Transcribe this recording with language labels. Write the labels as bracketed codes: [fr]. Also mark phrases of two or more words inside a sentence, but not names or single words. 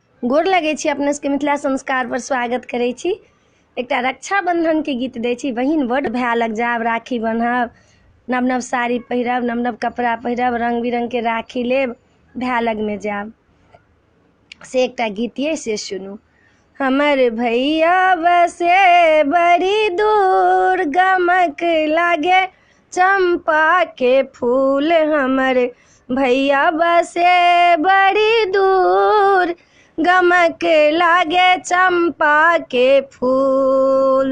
[mai] गोर लगै छी अपने सबके मिथिला संस्कार पर स्वागत करै छी। एकटा रक्षाबंधन के गीत दै छी। बहिन बड़ भाय लग जाब, राखी बन्हब, नव नव साड़ी पहिरब, नव नव कपड़ा पहिरब, रंग बिरंग के राखी लेब, भाय लग में जाब। से एकटा गीत ये, से सुनू। हमर भैया बसे बड़ी दूर, गमक लागे चंपा के फूल। हमर भैया बसे बड़ी दूर, गमक लागे चंपा के फूल।